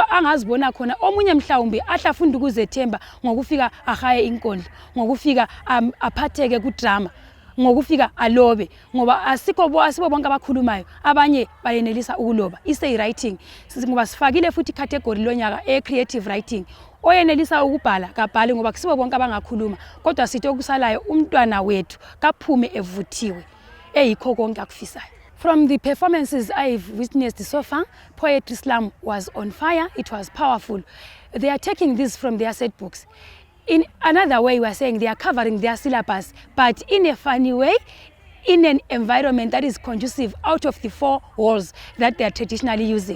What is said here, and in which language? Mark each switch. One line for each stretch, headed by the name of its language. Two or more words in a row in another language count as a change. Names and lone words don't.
North Ndebele: angazibona khona omunye mhlawumbe ahlafunda ukuzethemba ngokufika ahaye inkondlo ngokufika aphatheke ku drama ngokufika alobe ngoba asibo bonke abakhulumayo abanye bayenelisa ukuloba
English: essay writing
North Ndebele: ngoba sifakile futhi category lonyaka
English: creative writing
North Ndebele: oyenelisa ukubhala kabhale ngoba kusibo bonke abangakhuluma kodwa sithi okusalayo umntwana wethu kaphume evuthiwe eyikho konke akufisayo.
English: From the performances I've witnessed so far, Poetry Slam was on fire, it was powerful. They are taking this from their set books. In another way, we are saying they are covering their syllabus, but in a funny way, in an environment that is conducive out of the 4 walls that they are traditionally using.